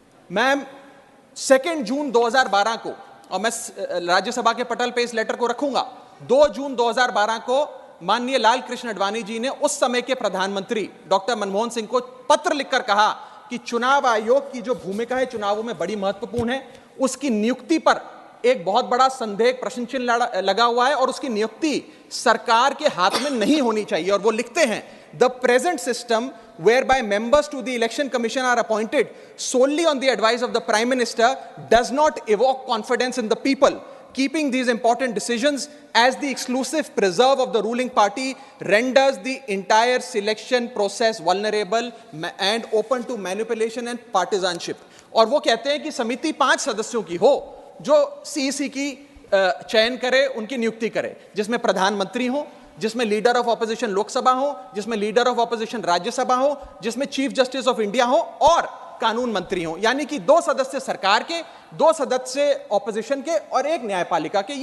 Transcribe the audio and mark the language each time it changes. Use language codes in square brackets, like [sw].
[hi] Ma'am, 2 जून 2012 को, और मैं राज्यसभा के पटल पे इस लेटर को रखूंगा, 2 जून 2012 को माननीय लालकृष्ण आडवाणी जी ने उस समय के प्रधानमंत्री डॉक्टर मनमोहन सिंह को पत्र लिखकर कहा कि चुनाव आयोग की जो भूमिका है चुनावों में बड़ी महत्वपूर्ण है, उसकी नियुक्ति पर एक बहुत बड़ा संदेह, प्रश्न चिन्ह लगा हुआ है, और उसकी नियुक्ति सरकार के हाथ में नहीं होनी चाहिए। और वो लिखते हैं, [en] The present system whereby members to the election commission are appointed solely on the advice of the prime minister does not evoke confidence in the people. keeping these important decisions as the exclusive preserve of the ruling party renders the entire selection process vulnerable and open to manipulation and partisanship. [hi] और वो कहते हैं कि समिति 5 सदस्यों की हो जो सीईसी की चयन करे, उनकी नियुक्ति करे, जिसमें प्रधानमंत्री हो, जिसमें लीडर ऑफ ऑपोजिशन लोकसभा हो, जिसमें लीडर ऑफ ऑपोजिशन राज्यसभा हो, जिसमें चीफ जस्टिस ऑफ इंडिया हो और कानून मंत्री हो, यानी कि 2 सदस्य सरकार के, 2 सदस्य ऑपोजिशन के और 1 न्यायपालिका के।